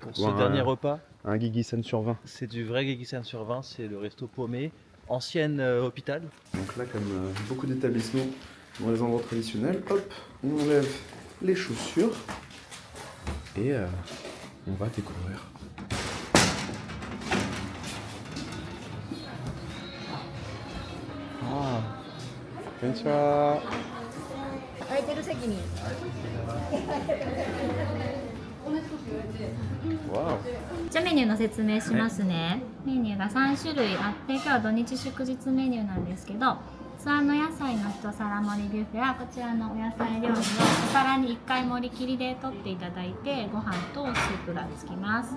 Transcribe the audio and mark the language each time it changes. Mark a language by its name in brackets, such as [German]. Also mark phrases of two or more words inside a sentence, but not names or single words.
[French] Pour ce dernier repas, Un Gigi-san sur 20. c'est du vrai Geki-san sur 20, c'est le resto paumé, ancienne hôpital. Donc là, comme beaucoup d'établissements dans les endroits traditionnels, hop, on enlève les chaussures et on va découvrir. [Japanese] Ah, konnichiwa. 空いてる席に。 Wow. じゃあメニューの説明しますね。メニューが3種類あって、今日は土日祝日メニューなんですけど、ツアーの野菜の一皿盛りビュッフェはこちらのお野菜料理をお皿に1回盛り切りで取っていただいて、ご飯とスープがつきます。